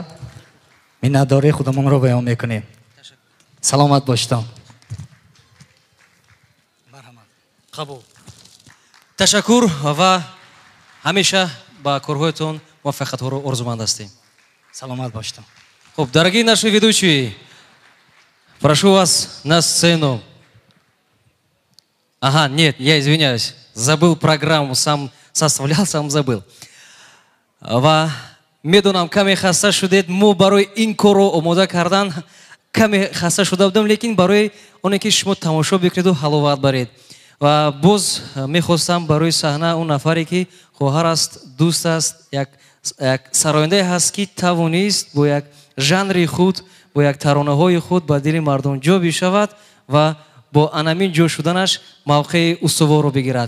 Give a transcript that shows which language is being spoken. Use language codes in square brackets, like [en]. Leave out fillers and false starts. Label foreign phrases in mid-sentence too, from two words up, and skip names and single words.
[tg] Миннатдории худамонро баён мекунем. Саломат бошед. қабул. Ташаккур ва ҳамеша ба корҳоятон муваффақиятҳоро орзуманд ҳастем. Саломат бошед. Хуб, [ru] дорогие наши ведущие, прошу вас на сцену. Ага, нет, я извиняюсь, забыл программу, сам составлял, сам забыл. [tg] Ва медонам каме хаста шудед, мо барои ин корро омода кардан каме хаста шуда будам, лекин барои оне ки шумо тамошо бикунеду ҳаловат баред. Ва боз мехостам барои саҳна он нафаре ки хоҳар аст, дӯст аст, як сарояндае ҳаст ки тавонист бо як жанри худ, бо як таронаҳои худ ба дили мардум ҷо бишавад ва бо анамин ҷо шуданаш мавқеи устуворро бигирад.